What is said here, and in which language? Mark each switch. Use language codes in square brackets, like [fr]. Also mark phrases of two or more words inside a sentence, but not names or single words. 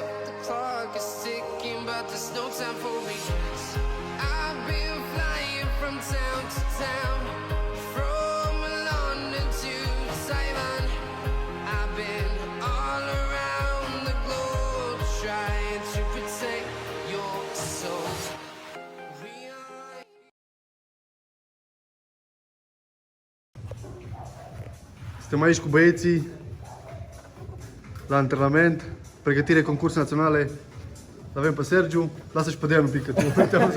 [en] The clock is ticking, but there's no time for regrets. I've been flying from town to town, from London to Taiwan. I've been all around the globe, trying to protect your soul. [ro] Suntem aici cu băieții la antrenament, pregătire concurs naționale. L-avem pe Sergiu, lasă și pe Dean un pic, că tu te-am văzut.